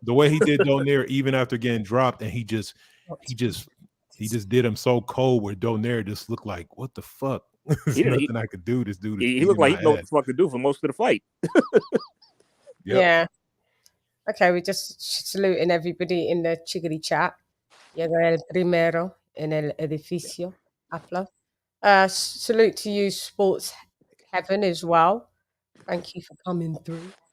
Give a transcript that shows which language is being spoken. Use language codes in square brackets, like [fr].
[en] The way he did Donaire, even after getting dropped, and he just did him so cold where Donaire just looked like, what the fuck? There's nothing I could do. This dude. He looked like he know what the fuck to do for most of the fight. Yeah. Okay, we're just saluting everybody in the Chiggity chat. [es] Llegó el primero en el edificio. [en] Salute to you, Sports Heaven, as well. Thank you for coming through.